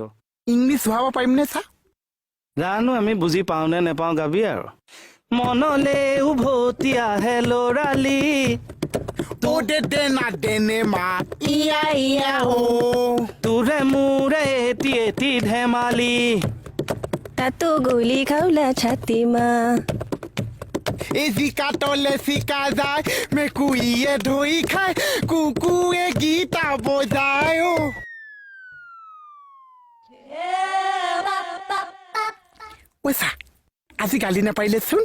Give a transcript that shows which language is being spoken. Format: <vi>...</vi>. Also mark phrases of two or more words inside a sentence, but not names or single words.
<as>ইংলিছ ভাব পাৰিমনে চা জানো আমি বুজি পাওঁ নে নেপাওঁ গাবি আৰু মনলে উভতি আহে লৰালি ও দে না দেনে মা ইয়া ইয়া ও তোৰে মোৰে এটি এটি ধেমালি</as> <ne>तातो गोली खाउला छातीमा</ne> <as>এই জিকা তলে চিকা যায় মেকুৰীয়ে ধৰি খায় কুকুৰে গীতা বজায় ঐ চা আজি গালি নাপাৰিলেচোন</as>